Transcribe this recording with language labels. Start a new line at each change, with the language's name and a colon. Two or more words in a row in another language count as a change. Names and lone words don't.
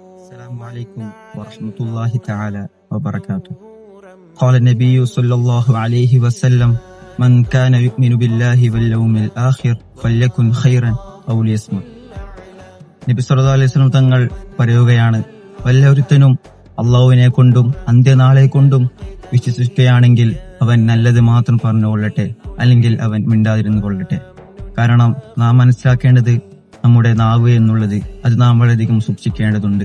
Arabic: السلام عليكم ورحمة الله تعالى وبركاته. قال النبي صلى الله عليه وسلم: من كان يؤمن بالله واليوم الآخر فليكن خيرا أو ليصمت.
Malayalam: നബി
Arabic: صلى الله عليه وسلم
Malayalam: തങ്ങൾ പറയുകയാണ്, വല്ലൊരുത്തനും അള്ളാഹുവിനെ കൊണ്ടും അന്ത്യനാളെ കൊണ്ടും വിശ്വസിക്കുകയാണെങ്കിൽ അവൻ നല്ലത് മാത്രം പറഞ്ഞുകൊള്ളട്ടെ, അല്ലെങ്കിൽ അവൻ മിണ്ടാതിരുന്നു കൊള്ളട്ടെ. കാരണം നാം മനസ്സിലാക്കേണ്ടത് നമ്മുടെ നാവ് എന്നുള്ളത് അത് നാം വളരെയധികം സൂക്ഷിക്കേണ്ടതുണ്ട്.